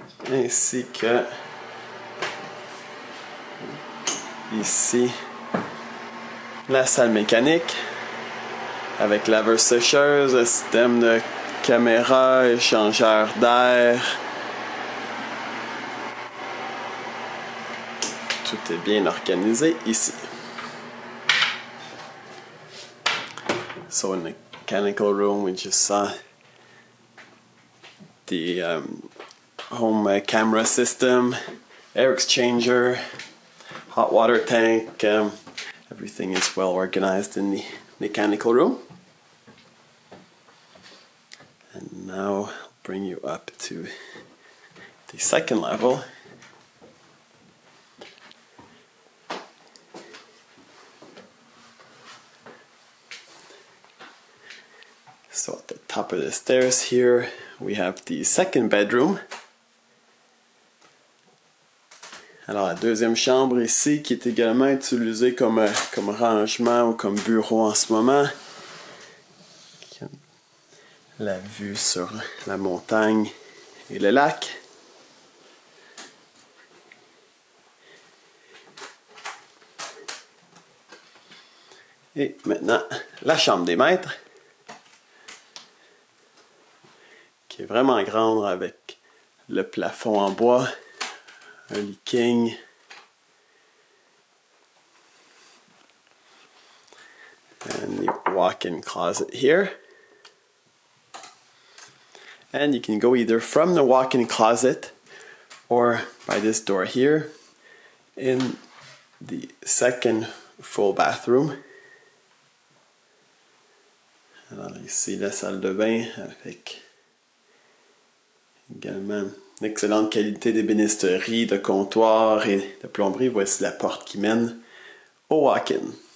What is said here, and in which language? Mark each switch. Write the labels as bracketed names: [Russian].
[French] ainsi que ici la salle mécanique avec laveuse sécheuse, le système de caméra, échangeur d'air. Tout est bien organisé ici. [English] So in the mechanical room, we just saw the home camera system, air exchanger, hot water tank. Everything is well organized in the mechanical room. And now I'll bring you up to the second level. So at the top of the stairs here, we have the second bedroom. [French] Alors la deuxième chambre ici, qui est également utilisée comme rangement ou comme bureau en ce moment. La vue sur la montagne et le lac. Et maintenant, la chambre des maîtres, qui est vraiment grande avec le plafond en bois, un lit king. [English] And the walk-in closet here. And you can go either from the walk-in closet or by this door here in the second full bathroom. [French] Alors ici la salle de bain avec également une excellente qualité d'ébénisterie, de comptoir et de plomberie. Voici la porte qui mène au walk-in.